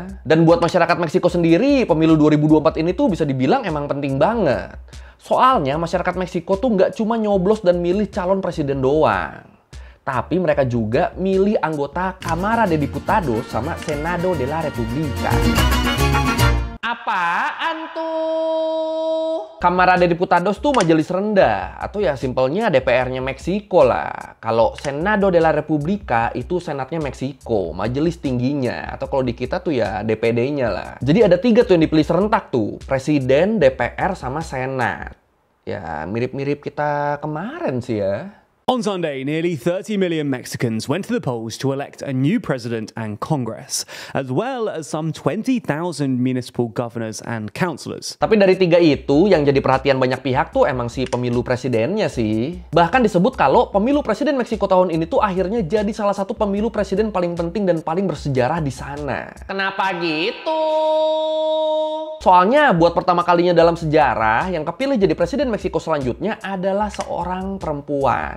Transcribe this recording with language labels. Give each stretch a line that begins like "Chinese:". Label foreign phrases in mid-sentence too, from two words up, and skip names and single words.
Indonesian: Dan buat masyarakat Meksiko sendiri, pemilu 2024 ini tuh bisa dibilang emang penting banget. Soalnya masyarakat Meksiko tuh nggak cuma nyoblos dan milih calon presiden doang. Tapi mereka juga milih anggota Cámara de Diputados sama Senado de la República. Apaan tuh? Cámara de Diputados tuh majelis rendah, atau ya simpelnya DPR-nya Meksiko lah. Kalau Senado de la República itu senatnya Meksiko, majelis tingginya. Atau kalau di kita tuh ya DPD-nya lah. Jadi ada 3 tuh yang dipilih serentak tuh, presiden, DPR, sama senat. Ya mirip-mirip kita kemarin sih ya.
English: On Sunday, nearly 30 million Mexicans went to the polls to elect a new president and Congress, as well as some 20,000 municipal governors and councillors.
Indonesian: Tapi dari 3 itu, yang jadi perhatian banyak pihak tuh emang si pemilu presidennya sih. Bahkan disebut kalau pemilu presiden Meksiko tahun ini tuh akhirnya jadi salah satu pemilu presiden paling penting dan paling bersejarah di sana. Kenapa gitu? Soalnya buat pertama kalinya dalam sejarah, yang kepilih jadi presiden Meksiko selanjutnya adalah seorang perempuan.